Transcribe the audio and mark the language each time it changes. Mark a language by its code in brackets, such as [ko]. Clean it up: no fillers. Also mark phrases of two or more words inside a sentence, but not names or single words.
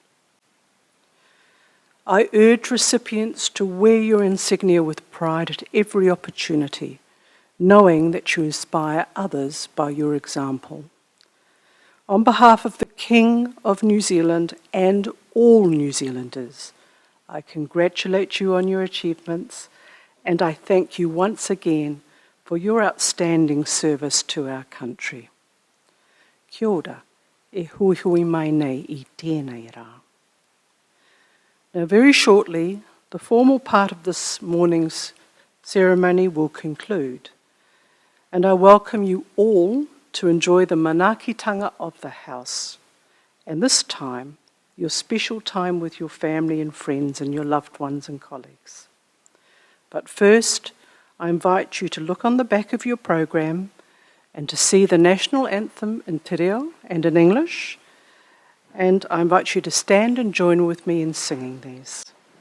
[en] I urge recipients to wear your insignia with pride at every opportunity, knowing that you inspire others by your example. On behalf of the King of New Zealand and all New Zealanders, I congratulate you on your achievements, and I thank you once again for your outstanding service to our country. [mi] Kia ora, e hui hui mai nei I tēnei rā. [en] Now, very shortly, the formal part of this morning's ceremony will conclude, and I welcome you all to enjoy the manaakitanga of the house, and this time, your special time with your family and friends and your loved ones and colleagues. But first, I invite you to look on the back of your program and to see the national anthem in te reo and in English, and I invite you to stand and join with me in singing these.